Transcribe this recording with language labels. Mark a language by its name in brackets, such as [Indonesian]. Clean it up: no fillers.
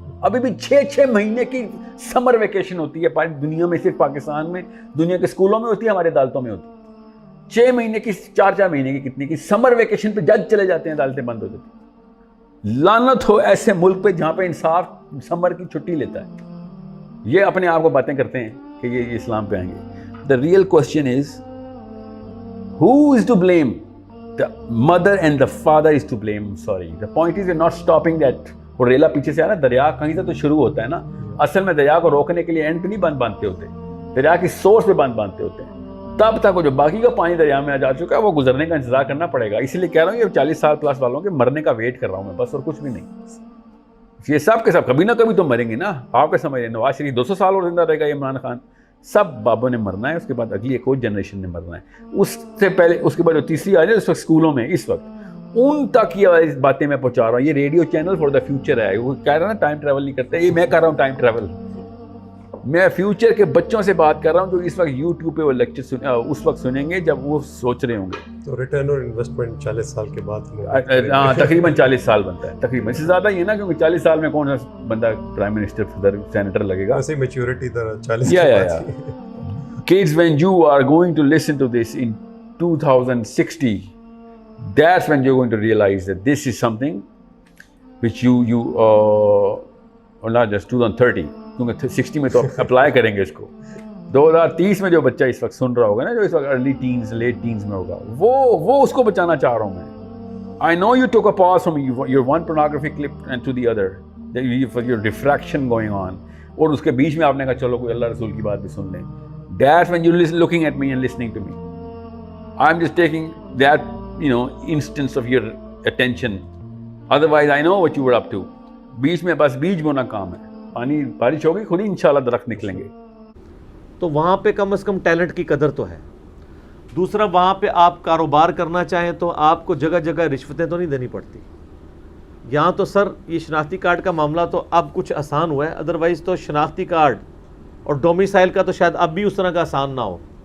[Urdu] ابھی بھی 6 مہینے کی سمر ویکیشن ہوتی ہے پاری دنیا میں, صرف پاکستان میں, دنیا کے اسکولوں میں ہوتی ہے, ہمارے عدالتوں میں ہوتی ہے. 6 مہینے کی, 4 مہینے کی, کتنی کی سمر ویکیشن پہ جج چلے جاتے ہیں, عدالتیں بند ہو جاتی ہیں. لعنت ہو ایسے ملک پہ جہاں پہ انصاف سمر کی چھٹی لیتا ہے. یہ اپنے آپ کو باتیں کرتے ہیں کہ یہ اسلام پہ آئیں گے. [English] The real question is who is to blame? The mother and the father is to blame. Sorry, the point is we're not stopping that. [Urdu] اور ریلا پیچھے سے آ نا, دریا کہیں سے تو شروع ہوتا ہے نا. اصل میں دریا کو روکنے کے لیے اینڈ پہ نہیں بند باندھتے ہوتے, دریا کی سورس پہ بند باندھتے ہوتے ہیں. تب تک وہ جو باقی کا پانی دریا میں جا چکا ہے وہ گزرنے کا انتظار کرنا پڑے گا. اسی لیے کہہ رہا ہوں یہ 40 سال پلس والوں کے مرنے کا ویٹ کر رہا ہوں میں بس, اور کچھ بھی نہیں. یہ سب کے سب کبھی نہ کبھی تو مریں گے نا. آپ کے سمجھ رہے نواز شریف 200 سال اور زندہ رہے گا, عمران خان, سب بابوں نے مرنا ہے. اس کے بعد اگلی ایک اور جنریشن نے مرنا ہے. اس سے پہلے اس کے بعد جو تیسری آ جائے اس وقت اسکولوں میں, اس وقت ان تک یہ باتیں میں پہنچا رہا ہوں. یہ radio channel for the future ہے. وہ کہہ رہا نا ٹائم ٹریول نہیں کرتے, یہ میں کر رہا ہوں ٹائم ٹریول. میں فیوچر کے بچوں سے بات کر رہا ہوں جو اس وقت یوٹیوب پہ وہ لیکچر اس وقت سنیں گے جب وہ سوچ رہے ہوں گے. تو ریٹرن اور انویسٹمنٹ 40 سال کے بعد, ہاں تقریباً 40 سال بنتا ہے, تقریباً. اس سے زیادہ یہ نا کیونکہ 40 سال میں کون سا بندہ پرائم منسٹر, صدر, سینیٹر لگے گا. ایسے میچورٹی 40 [English] یا kids when you are going to listen to this in 2060, that's when you're going to realize that this is something which you or not just 2030, [Urdu] کیونکہ 60 میں تو اپلائی کریں گے اس کو. 2030 میں جو بچہ اس وقت سن رہا ہوگا نا, جو اس وقت ارلی ٹینز لیٹ ٹینز میں ہوگا, وہ اس کو بچانا چاہ رہا ہوں میں. [English] I know you took a pause from your one pornography clip and to the other, for your diffraction going on, [Urdu] اور اس کے بیچ میں آپ نے کہا چلو کوئی اللہ رسول کی بات بھی سن لیں. [English] That's when you're looking at me and listening to me. I'm just taking that, instance of your attention. Otherwise, I know what you were up to. [Urdu] بیچ میں بس بیج بونا کام ہے. پانی بارش ہوگی, خود ہی انشاءاللہ درخت نکلیں گے. تو وہاں پہ کم از کم ٹیلنٹ کی قدر تو ہے. دوسرا, وہاں پہ آپ کاروبار کرنا چاہیں تو آپ کو جگہ جگہ رشوتیں تو نہیں دینی پڑتی. یہاں تو سر یہ شناختی کارڈ کا معاملہ تو اب کچھ آسان ہوا ہے, ادروائز تو شناختی کارڈ اور ڈومیسائل کا تو شاید اب بھی اس طرح کا آسان نہ ہو.